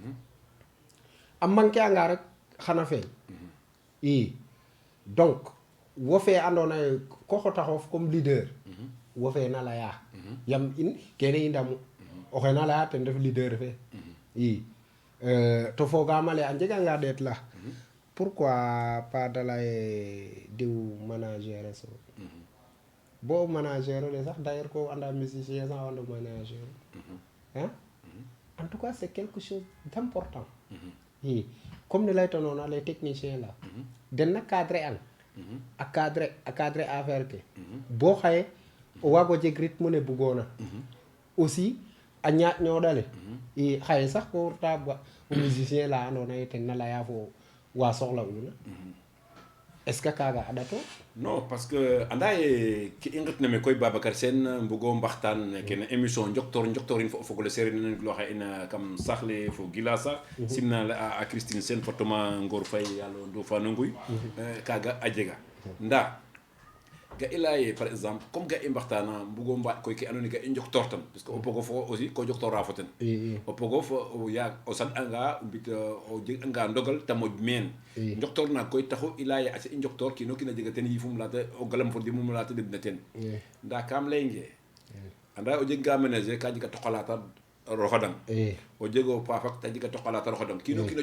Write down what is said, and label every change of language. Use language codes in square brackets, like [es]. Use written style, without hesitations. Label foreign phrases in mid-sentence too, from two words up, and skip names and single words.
[srr] a manqué anga rek xana feeñ i donc wo fe andona ye ko xotaxof [fr] comme leader [srr] wo fe na laya yam in kene i ndamu oxe na laya ten ref leader fe i to fogamale a njeganga ɗeet la [fr] pourquoi pas [srr] de laye diw manager so bo manager le sax d'ailleurs ko anda musicien sax anda manager [fr] hein en tout cas c'est quelque chose d'important [srr] i comme ne laytanoona [fr] les techniciens là [srr] den na cadrer an a cadrer affaire ke bo xaye o waago jeg rythme ne bugoona aussi a ñaaƴ ñooɗale i xaye sax ko reta o musicien la andoona ye ten na laya fo wa soxla'una [fr] est ce que [srr] kaaga a ɗato [fr] non parce que [srr] anda ye ke i nqitna me koy Babacar Sene mbugo mbaxtaan kene émission njoktorin fo o fogole sereer nene loxe ina kam sax le fo gila sax simna a Christine Sene fo Toma Ngor Faye yalo ndofano nguy kaaga a jega nda ga i leya ye [fr] par exemple comme [srr] ga i mbaxtana mbugo mbaat koy ke andoona ye ga i njoktoor tan [fr] parce que [srr] o pogo fo aussi ko joktoora fo ten o pogo fo o saɗ'anga o mbit o jeg'anga ndogal ta moƴ meen njoktoor na koy taxu i leya ye aca i njoktoor kiino kiin a jega ten yifum laata o galam fo dimum laata deɓna ten nda kam laynge anda o jeganga ménager ka jega toqalata roxodang o jego paafak ta jega toqalata roxodang kiino kiin o